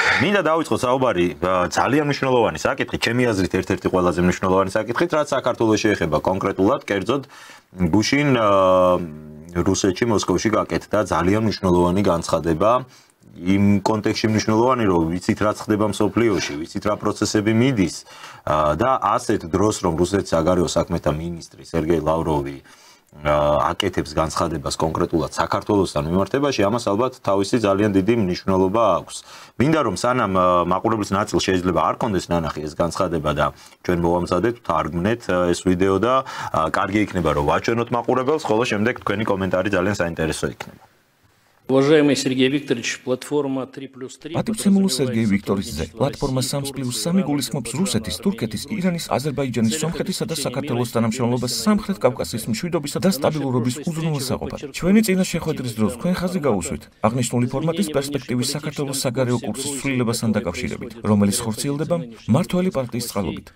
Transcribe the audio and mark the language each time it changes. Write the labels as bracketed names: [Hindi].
[Georgian] მინდა დავიწყოთ საუბარი ძალიან მნიშვნელოვანი საკითხით, ჩემი აზრით ერთ-ერთი ყველაზე მნიშვნელოვანი საკითხით, რაც საქართველოს შეეხება კონკრეტულად, კერძოდ გუშინ რუსეთში მოსკოვში გაკეთდა ძალიან მნიშვნელოვანი განცხადება იმ კონტექსტში მნიშვნელოვანი რომ ვიცით რა ხდება მსოფლიოში, ვიცით რა პროცესები მიდის და ასეთ დროს რომ რუსეთის საგარეო საქმეთა მინისტრი სერგეი ლავროვი აკეთებს განცხადებას კონკრეტულად საქართველოსთან მიმართებაში, ამას ალბათ თავისი ძალიან დიდი მნიშვნელობა აქვს. მინდა რომ სანამ მაყურებლის ნაწილს შეიძლება არ კონდეს ნანახი ეს განცხადება და ჩვენ მოვამზადეთ, თარგმნეთ ეს ვიდეო და კარგი იქნება რომ ვაჩვენოთ მაყურებელს, ხოლო შემდეგ თქვენი комментаრი ძალიან საინტერესო იქნება. [Russian] Уважаемый Сергей Викторович, платформа 3+3. [Georgian] Პატივცემულო სერგეი ვიქტორიძე, პლატფორმა 3+3 გულისხმობს რუსეთის, თურქეთის, ირანის, აზერბაიჯანის, სომხეთისა და საქართველოს თანამშრომლობას სამხრეთ კავკასიის მშვიდობისა და სტაბილურობის უზრუნველსაყოფად. ჩვენი წინა შეხვედრის დროს თქვენ ხაზი გაუსვით აღნიშნული ფორმატის პერსპექტივის საქართველოს საგარეო კურსის ცვლილებასთან დაკავშირებით, რომელიც ხორციელდება მმართველი პარტიის წყალობით.